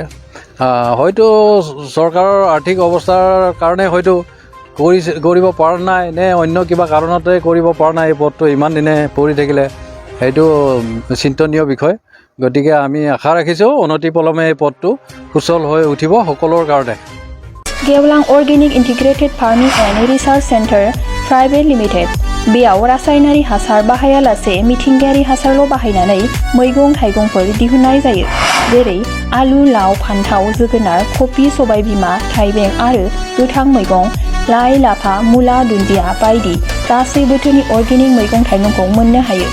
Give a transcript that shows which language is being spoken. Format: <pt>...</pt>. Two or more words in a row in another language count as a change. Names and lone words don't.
<as>হয়তো চৰকাৰৰ আৰ্থিক অৱস্থাৰ কাৰণে হয়তো কৰিব পৰা নাই, নে অন্য কিবা কাৰণতে কৰিব পৰা নাই, এই পথটো ইমান দিনে পৰি থাকিলে, সেইটো চিন্তনীয় বিষয়। গতিকে আমি আশা ৰাখিছোঁ অনতিপলমে এই পথটো সুচল হৈ উঠিব সকলোৰ কাৰণে।</as> <brx>गेवलां अर्गेनिक इन्टिग्रेटेड फार्मिंग एन्ड रिसार्च सेन्टार प्राइवेट लिमिटेड बेयाव रासायनारि हासार बाहायालासे मिथिंगायारि हासारल' बाहायनानै मैगं थाइगंफोर दिहुननाय जायो, जेरै आलु, लाव, फान्थाव, जोगोनार, कफि, सबायबिमा, थाइबें आरो गोथां मैगं, लाइ, लाफा, मुला, दुन्दिया बायदि गासै बोथोरनि अर्गेनिक मैगं थाइगंखौ मोननो हायो।</brx>